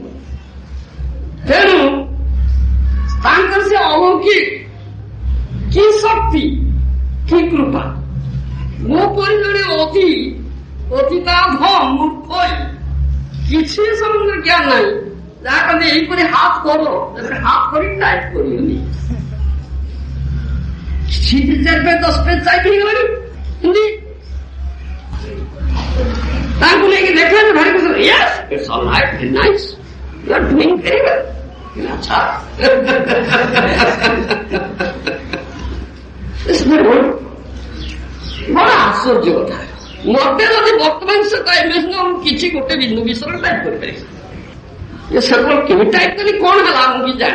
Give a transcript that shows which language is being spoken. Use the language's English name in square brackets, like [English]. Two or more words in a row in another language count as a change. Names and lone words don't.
[Odia] ତେଣୁ ତାଙ୍କର ସେ ଅଲୌକିକ କି ଶକ୍ତି, କି କୃପା, ମୋ ପରି ଜଣେ ଅତିତାଧ ମୂର୍ଖ କିଛି ସମୁଦ୍ର ଜ୍ଞାନ ନାହିଁ, ଯାହା କହନ୍ତି ଏହିପରି ହାତ କର, ହାତ କରି ଟାଇଟ୍ କରିବନି। କିଛି 4 ପେଜ 10 ପେଜ ଟାଇଟ୍ ହେଇଗଲାଣି ହିନ୍ଦୀ। ତାଙ୍କୁ ନେଇକି ଦେଖେଇଲେ ଭାରି ଖୁସି, [English] yes it's all right, very nice, you are doing very well। [Odia] ଆଚ୍ଛା ବଡ ଆଶ୍ଚର୍ଯ୍ୟ କଥା। ମତେ ଯଦି ବର୍ତ୍ତମାନ ସେ କହିବେ କିଛି ଗୋଟେ ବିନ୍ଦୁ ବିଷୟରେ ଟାଇପ୍ କରିପାରିବି, ସେଗୁলো କେମିତି ଟାଇପ୍ କରି କଣ ହେଲା ମୁଁ ବି ଜାଣି।